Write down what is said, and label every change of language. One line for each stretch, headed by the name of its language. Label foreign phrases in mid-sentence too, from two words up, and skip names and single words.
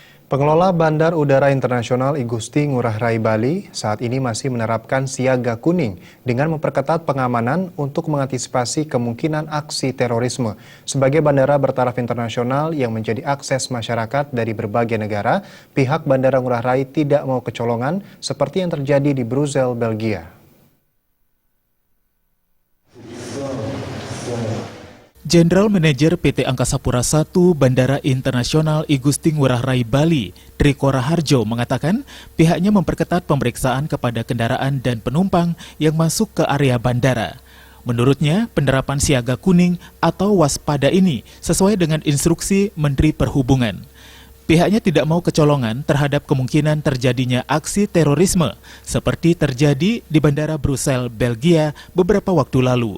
Indonesian: Pengelola Bandar Udara Internasional I Gusti Ngurah Rai Bali saat ini masih menerapkan siaga kuning dengan memperketat pengamanan untuk mengantisipasi kemungkinan aksi terorisme. Sebagai bandara bertaraf internasional yang menjadi akses masyarakat dari berbagai negara, pihak Bandara Ngurah Rai tidak mau kecolongan seperti yang terjadi di Brussels, Belgia. Jenderal Manajer PT Angkasa Pura I Bandara Internasional I Gusti Ngurah Rai Bali, Triko Raharjo mengatakan pihaknya memperketat pemeriksaan kepada kendaraan dan penumpang yang masuk ke area bandara. Menurutnya, penerapan siaga kuning atau waspada ini sesuai dengan instruksi Menteri Perhubungan. Pihaknya tidak mau kecolongan terhadap kemungkinan terjadinya aksi terorisme seperti terjadi di Bandara Brussels, Belgia beberapa waktu lalu.